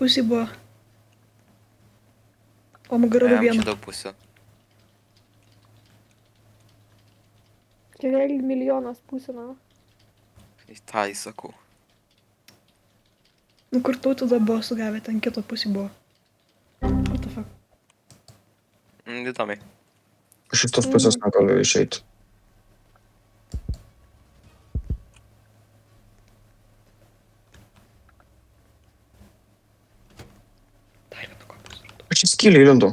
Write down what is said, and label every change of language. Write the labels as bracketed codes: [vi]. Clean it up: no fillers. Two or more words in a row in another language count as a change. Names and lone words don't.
[lt] Kitai pusė buvo. O nugarą Jam čia vieną. daug pusių. Čia realiai milijonas pusių, na. Į tą įsakau. Nu kur tu tada buvo sugavę, ten kito pusė buvo. [en] What the fuck? [lt] Įdomiai. Aš iš tos pusės negaliu išeiti. Dar vieną kompasą radau. Aš į skylį įlindu.